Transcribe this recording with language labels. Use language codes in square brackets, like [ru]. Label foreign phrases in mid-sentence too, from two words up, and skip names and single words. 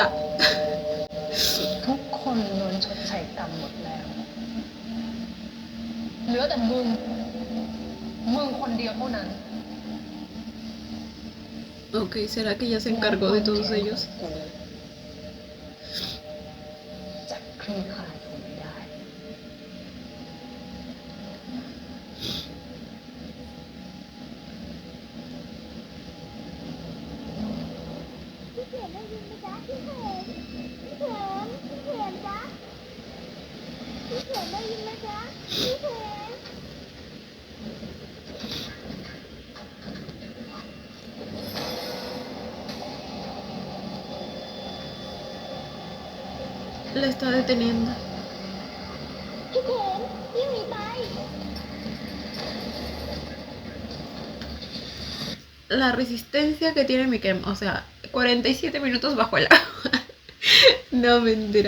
[th] ทุกคนโดนชดใช้กรรมหมดแล้ว เหลือแต่มึงคนเดียวเท่านั้น [es] Ok, ¿será que ya se encargó de todos ellos? [th] จะคลี่คลายคงไม่ได้ พี่เขียนได้ยินไหมจ๊ะพี่เขียนจ๊ะพี่เขียนได้ยินไหมจ๊ะพี่เขียน [es] La está deteniendo. [th] พี่เขียนวิ่งหนีไป [es] La resistencia que tiene Mikem, o sea, 47 minutos bajo el agua. No, mentira.